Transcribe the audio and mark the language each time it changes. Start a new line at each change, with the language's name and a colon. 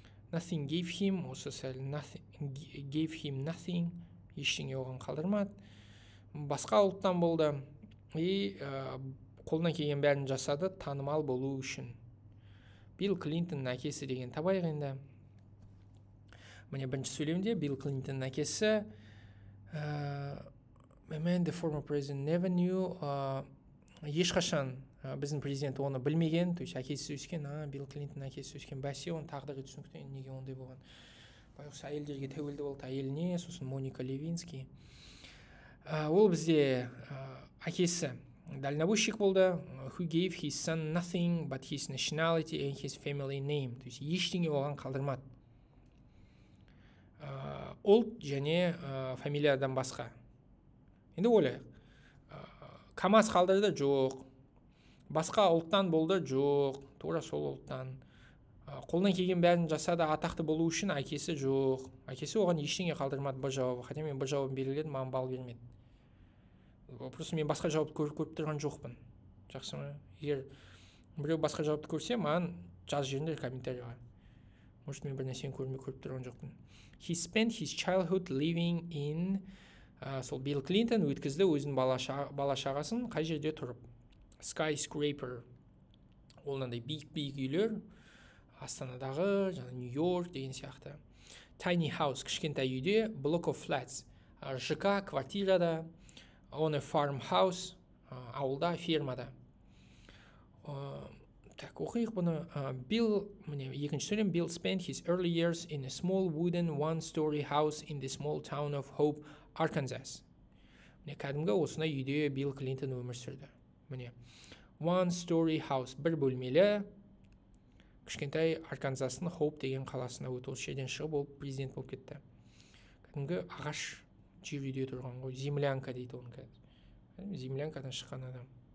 English: Nothing gave him,
Kazakh: осы сәл
English: gave him nothing,
Kazakh: ештеңе оған қалдырмады. Басқа ұлттан болды. Қолына келген бәрін жасады танымал болу үшін. Билл Клинтонның әкесі деген табайық енді. Міне бірінші сөйлемде Билл Клинтонның әкесі the former president never knew, ешқашан біздің президент оны білмеген, то есть әкесі өскен, Билл Клинтон әкесі өскен, бәсе оның тағдыры түсінікті, неге ондай болған. Байғұс әйелдерге тәуелді болды, әйеліне, сосын Моника Левинский. Ол бізде әкесі дальнобойщик болды,
English: who gave his son nothing but his nationality and his family name,
Kazakh: то есть ештеңе оған қалдырмады. Ұлт және фамилиядан басқа. Енді ойлайық. КамАЗ қалдырды? Жоқ. Басқа ұлттан болды? Жоқ. Тура сол ұлттан. Қолынан келген бәрін жасады атақты болу үшін әкесі жоқ. Әкесі оған ештеңе қалдырмады бұл жауабы. Хотя мен бұл жауабын белгіледім, маған балл бермеді. Просто мен басқа жауапты көріп тұрған жоқпын. Жақсы ма? Егер біреу басқа жауапты көрсе, маған жаз жерінде комментарийға. Может, мен бір нәрсені көріп тұрған жоқпын.
English: He spent his childhood living in
Kazakh: сол Билл Клинтон өткізді өзінің бала-шағасын қай жерде тұрып. Skyscraper. Ол мынандай биік үйлер. Астанадағы, Нью-Йорк деген сияқты.
English: Tiny house,
Kazakh: кішкентай үйде.
English: Block of flats.
Kazakh: ЖК, квартирада.
English: On a farmhouse,
Kazakh: ауылда, фермада. Так, оқиық бұны. Екінші сөйлем.
English: Bill spent his early years in a small wooden one-story house in the small town of Hope, Arkansas.
Kazakh: Кәдімгі осындай үйде Билл Клинтон өмір сүрді.
English: One-story house,
Kazakh: бір бөлмелі, кішкентай Арканзастың Хоуп деген қаласына өтті. Осы жерден шығып ол президент болып кетті. Кәдімгі ағаш жер үйде тұрған ғой. Землянка дейді оны қазір. Землянкадан шыққан адам.